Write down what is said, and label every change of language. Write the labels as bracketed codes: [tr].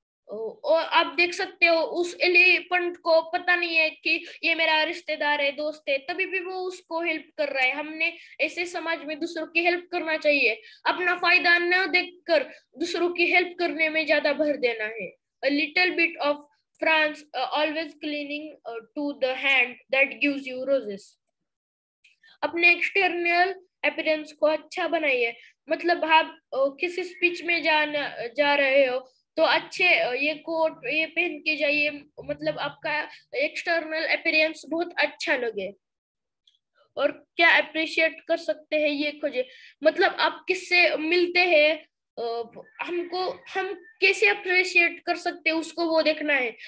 [hi] और आप देख सकते हो उस एलिफेंट को पता नहीं है कि ये मेरा रिश्तेदार है, दोस्त है, तभी भी वो उसको हेल्प कर रहा है। हमने ऐसे समाज में दूसरों की हेल्प करना चाहिए, अपना फायदा न देखकर दूसरों की हेल्प करने में ज्यादा भर देना है। [en] A little bit of France always clinging to the hand that gives you roses. [hi] अपने एक्सटर्नल अपीयरेंस को अच्छा बनाइए। मतलब आप किसी स्पीच में जा रहे हो तो अच्छे ये कोट ये पहन के जाइए, मतलब आपका एक्सटर्नल अपीयरेंस बहुत अच्छा लगे। और क्या अप्रिशिएट कर सकते हैं ये खोजे। मतलब आप किससे मिलते हैं, हम कैसे अप्रिशिएट कर सकते हैं उसको वो देखना है।